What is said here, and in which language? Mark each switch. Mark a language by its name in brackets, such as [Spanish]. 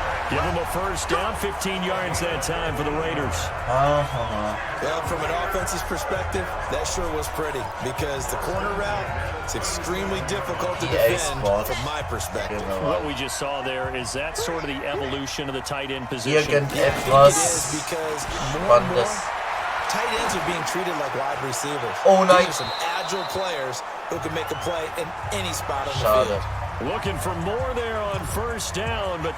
[English] Give them a first down, 15 yards that time for the Raiders. Well, from an offense's perspective, that sure was pretty because the corner route is extremely difficult to defend from my perspective. What we just saw there is that sort of the evolution of the tight end position. [German] Irgendetwas Spannendes. [English] Tight ends are being treated like wide receivers. [German] Oh nein. [English] Some agile players who can make a play in any spot on the field. Looking for more there on first down, but